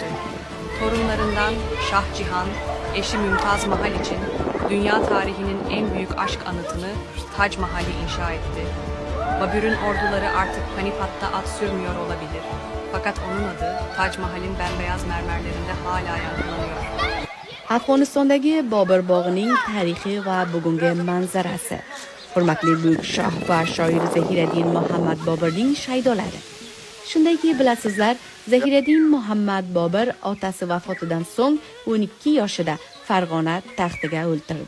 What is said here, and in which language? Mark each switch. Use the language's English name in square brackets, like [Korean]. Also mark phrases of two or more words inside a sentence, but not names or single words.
[Turkish] Torunlarından Şah Cihan, eşi Mümtaz Mahal için dünya tarihinin en büyük aşk anıtını Tac Mahal'i inşa etti. Babür'ün orduları artık Panipat'ta at sürmüyor olabilir. Fakat onun adı Tac Mahal'in bembeyaz mermerlerinde hala yankılanıyor. [Uzbek] Afg'onistondagi Bobur bog'ining tarixiy va bugungi manzarasi. Hurmatli buyuk shoh va shoir Zahiriddin Muhammad Boburning shaydolari. Shundayki, bilasizlar, Zahiriddin Muhammad Bobur otasi vafotidan so'ng 12 yoshida Farg'ona taxtiga o'ltirdi.